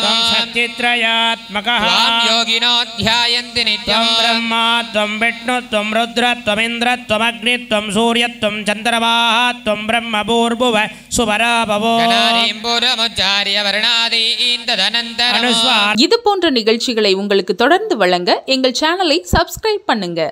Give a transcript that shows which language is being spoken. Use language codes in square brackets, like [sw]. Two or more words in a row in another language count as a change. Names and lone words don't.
[sa] त्वं सच्चित्रयात्मकः त्वां योगिनो ध्यायन्ति त्वं नित्यं ब्रह्मा त्वं विष्णु त्वं रुद्र त्वमिन्द्र त्वमग्नि त्वं सूर्य त्वं चन्द्रमाः त्वं ब्रह्म भूर्भुव सुवरा भवो गणादीं पूर्वमुच्चार्य वर्णादीन् तदनन्तरम् अनुस्वार [ta] இது போன்ற நிகழ்ச்சிகளை உங்களுக்கு தொடர்ந்து வழங்க எங்கள் சேனலை சப்ஸ்கிரைப் பண்ணுங்க.